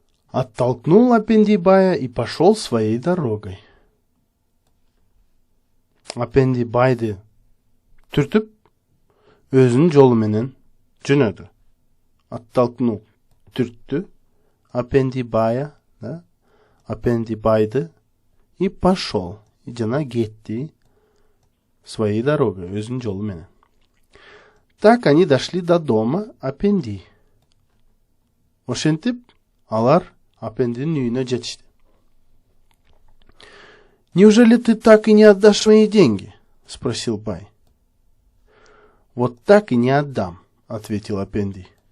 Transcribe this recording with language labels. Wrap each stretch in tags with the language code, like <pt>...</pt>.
<ru>Оттолкнул Апенди бая и пошел своей дорогой.</ru> <ky>Апенди байды түртүп, өзүнүн жолу менен жөнөдү.</ky> <ru>Оттолкнул,</ru> <ky>түрттү,</ky> <ru>Апенди бая,</ru> <ky>Апенди байды</ky> <ru>и пошел. И</ru> <ky>жана кетти</ky> <ru>своей дорогой,</ru> <ky>өзүнүн жолу менен.</ky> <ru>Так они дошли до дома Апенди.</ru> <ky>Ошентип, алар Апендинин үйүнө жетишти.</ky> <ru>Неужели ты так и не отдашь мои деньги? Спросил бай. Вот так и не отдам, ответил Апенди.</ru>